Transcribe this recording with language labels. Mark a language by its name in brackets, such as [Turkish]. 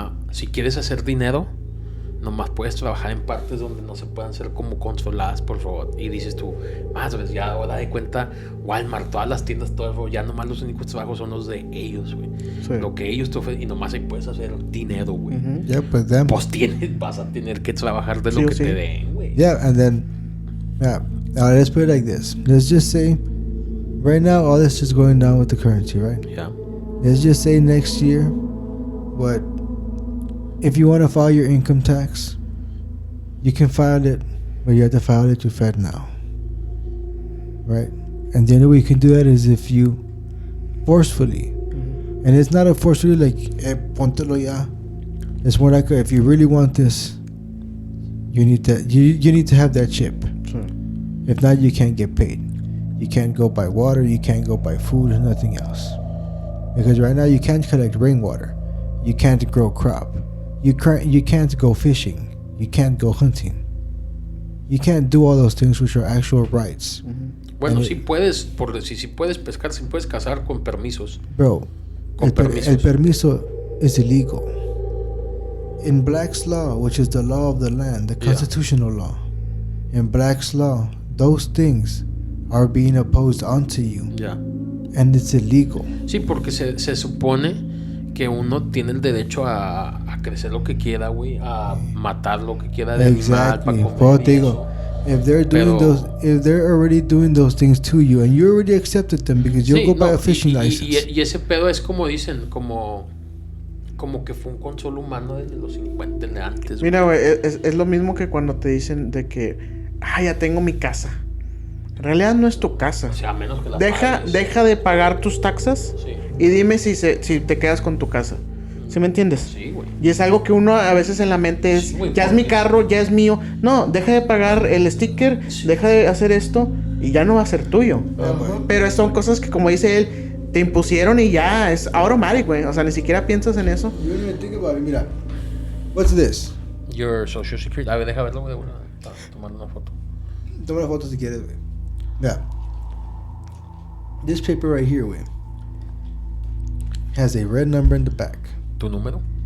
[Spanish] Si quieres hacer dinero, nomás puedes trabajar en partes donde no se puedan ser como controladas por robot. Y dices tú, madres, ya ahora de cuenta, Walmart, todas las tiendas, todo el robot, ya nomás los únicos trabajos son los de ellos, güey. Sí. Lo que ellos te ofrecen, y nomás ahí puedes hacer dinero, güey. Pues vas a tener que trabajar de lo que te den, güey. [English] And then, let's put it like this. Let's just say, right now, all this is going down with the currency, right? Yeah. Let's just say next year, if you want to file your income tax, you can file it, but you have to file it to Fed now, right? And the only way you can do that is if you forcefully, and it's not a forcefully like, [Spanish] póntelo ya. [English] It's more like if you really want this, you need to have that chip. Sure. If not, you can't get paid. You can't go buy water. You can't go buy food and nothing else. Because right now you can't collect rainwater. You can't grow crop. You can't go fishing. You can't go hunting. You can't do all those things which are actual rights. [Spanish] Bueno, si puedes pescar, si puedes cazar con permisos. [English] Bro, [Spanish] el permiso [English] is illegal. in Black's law, which is the law of the land, the constitutional law, in Black's law, those things are being opposed onto you. Yeah. And it's illegal. [Spanish] Sí, porque se supone que uno tiene el derecho a crecer lo que quiera, güey, a matar lo que quiera de animal para comer. [English] If they're doing if they're already doing those things to you and you already accepted them because you go buy a fishing license. [Spanish] Y ese pedo es como dicen, como que fue un consuelo humano desde los 50 de antes. Mira, güey, es lo mismo que cuando te dicen de que, ya tengo mi casa. En realidad no es tu casa. O sea, a menos que la deja de pagar tus taxas y dime si te quedas con tu casa. ¿Sí me entiendes? Sí, güey. Y es algo que uno a veces en la mente es, ya es mi carro, ya es mío. No, deja de pagar el sticker, deja de hacer esto y ya no va a ser tuyo. Pero son cosas que, como dice él, te impusieron y ya es automático, güey. O sea, ni siquiera piensas en eso. [English] You don't even think about it. Mira, what's this? Your social security. [Spanish] A ver, deja verlo, güey. Tomar una foto. Toma una foto si quieres, güey. Mira. [English] This paper right here, güey, has a red number in the back. [Spanish] ¿Tu número?